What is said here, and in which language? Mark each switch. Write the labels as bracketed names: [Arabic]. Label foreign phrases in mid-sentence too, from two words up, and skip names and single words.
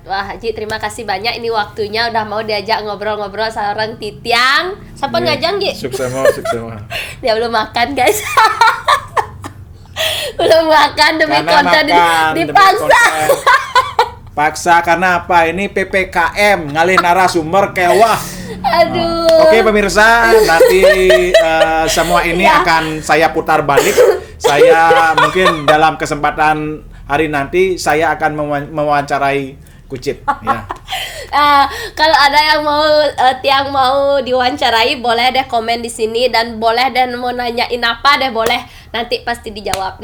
[Indonesian] Wah, Haji, terima kasih banyak ini waktunya udah mau diajak ngobrol-ngobrol seorang Titiang. Siapa ngajang, Ji? Sukses. Dia belum makan, guys. Belum makan demi konten dipaksa. Paksa karena apa? Ini PPKM [Balinese] ngalih narasumber kewah. [Indonesian] Aduh. Oke pemirsa, nanti semua ini akan saya putar balik. Saya mungkin dalam kesempatan hari nanti saya akan mewawancarai Kucit ya. Kalau ada yang mau tiang mau diwawancarai boleh deh komen di sini dan boleh dan mau nanyain apa deh boleh nanti pasti dijawab.